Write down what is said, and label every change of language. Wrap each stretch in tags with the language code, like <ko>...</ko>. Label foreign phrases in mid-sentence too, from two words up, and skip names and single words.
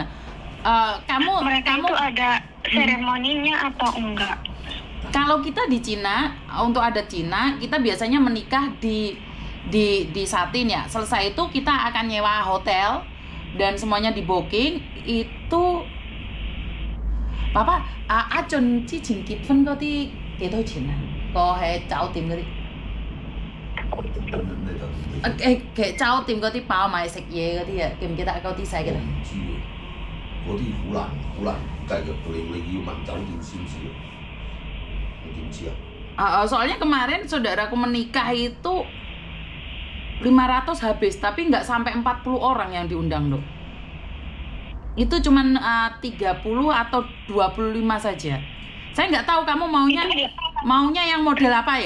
<id>Mereka itu ada seremoninya atau enggak? Kalau kita di Cina, untuk adat Cina, kita biasanya menikah di satin ya. Selesai itu kita akan nyewa hotel dan semuanya di booking. Itu Papa,</id> <yue>Chun 之前結婚嗰啲幾多錢啊？個喺酒店嗰啲酒店嗰啲包埋食嘢嗰啲啊，記唔記得嗰啲細嘅？唔知喎，嗰啲好難計嘅，你要問酒店先知嘅，你點知啊？</yue> <id>soalnya kemarin saudaraku menikah itu 500 habis, tapi nggak sampai 40 orang yang diundang loh. Itu cuman 30 atau 25 saja. Saya nggak tahu kamu maunya yang model apa ya?</id>